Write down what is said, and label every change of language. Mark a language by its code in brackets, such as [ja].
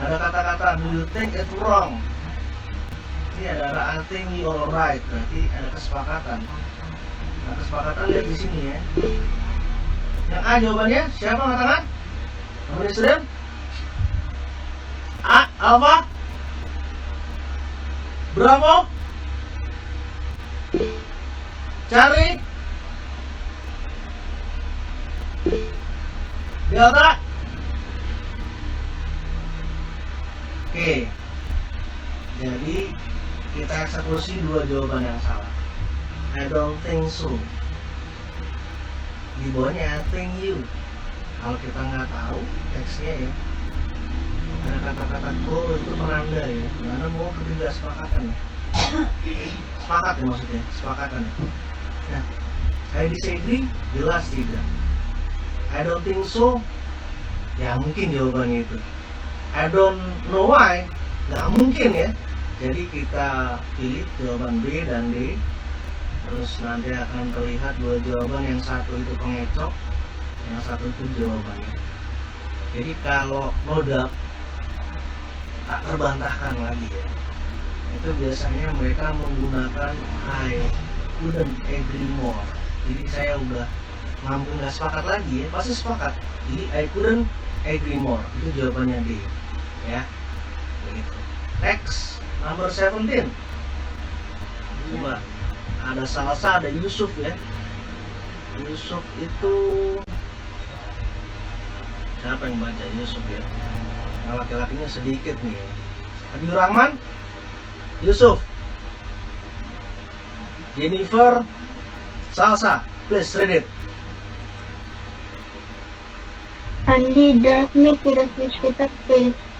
[id] Ada kata-kata [en] do you think it's wrong? [id] Ini ada [en] I think you all right. [id] Berarti ada kesepakatan. Nah, kesepakatan lihat di sini ya. Yang A jawabannya siapa angkat tangan? Komeni sudah? A, Alfa? Bravo? Charlie? Delta? Oke. Jadi kita eksekusi 2 jawaban yang salah. [en] I don't think so. [id] Di bawahnya [en] I think you. [id] Kalau kita nggak tahu teksnya ya, Ada kata-kata go itu penanda ya, penanda mau ketidaksepakatan ya. Sepakat ya maksudnya, sepakatan ya. Nah, [en] I disagree, [id] jelas tidak. [en] I don't think so, [id] ya mungkin jawabannya itu. [en] I don't know why, [id] nggak mungkin ya. Jadi kita pilih jawaban B dan D. Terus nanti akan terlihat dua jawaban, yang satu itu pengecok, yang satu itu jawabannya. Jadi kalau nodak tak terbantahkan lagi ya, itu biasanya mereka menggunakan [en] I couldn't agree more. [id] Jadi saya udah mampu nggak sepakat lagi ya, pasti sepakat. Jadi [en] I couldn't agree more, [id] itu jawabannya D ya. Begitu. [en] Next, number 17. [id] Coba, ada Salsa, ada Yusuf ya. Yusuf itu siapa yang baca Yusuf ya? Nah, laki-lakinya sedikit nih. [en] Habibur Rahman, Yusuf, Jennifer, Salsa, please read it. Andi drive me to the hospital, please.